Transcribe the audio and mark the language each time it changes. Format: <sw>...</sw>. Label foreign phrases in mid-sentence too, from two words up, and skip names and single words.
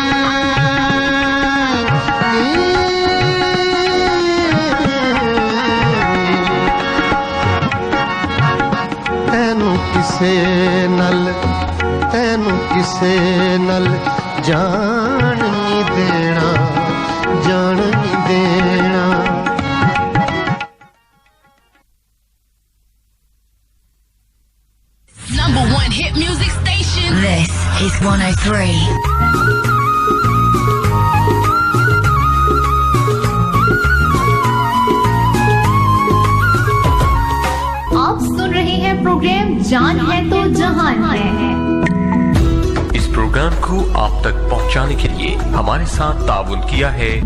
<pa>ਤੈਨੂੰ ਕਿਸੇ ਨਾਲ ਜਾਣ ਨਹੀਂ ਦੇਣਾ, ਜਾਣ ਨਹੀਂ ਦੇਣਾ।</pa> <en>Number one hit music station. This is 103.</en> <hi>आप सुन रहे हैं प्रोग्राम जान है तो जहान है। इस प्रोग्राम को आप तक पहुंचाने के लिए हमारे साथ ताउन किया है</hi>